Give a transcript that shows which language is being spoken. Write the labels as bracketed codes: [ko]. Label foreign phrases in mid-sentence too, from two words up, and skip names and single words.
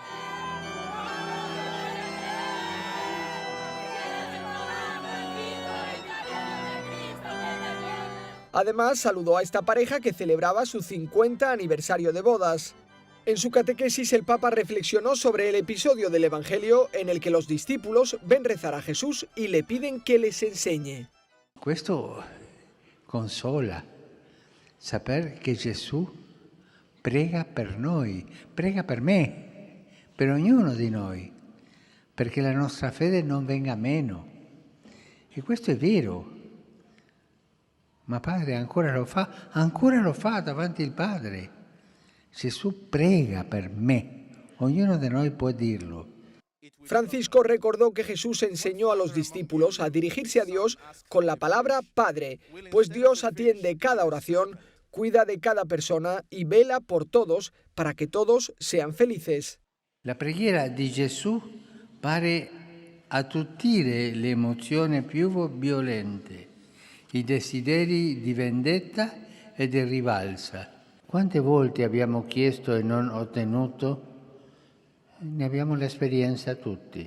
[es] Además, saludó a esta pareja que celebraba su 50 aniversario de bodas. En su catequesis, el Papa reflexionó sobre el episodio del Evangelio en el que los discípulos ven rezar a Jesús y le piden que les enseñe. [it] Questo consola, saper che Gesù prega per noi, prega per me, per ognuno di noi, perché la nostra fede non venga meno. E questo è vero. Ma Padre ancora lo fa davanti al Padre. Gesù prega per me, ognuno di noi può dirlo. [es] Francisco recordó que Jesús enseñó a los discípulos a dirigirse a Dios con la palabra Padre, pues Dios atiende cada oración, cuida de cada persona y vela por todos para que todos sean felices. [it] La preghiera di Gesù pare attutire le emozioni più violente, i desideri di vendetta e di rivalsa. Quante volte abbiamo chiesto e non ottenuto? Ne abbiamo l'esperienza tutti.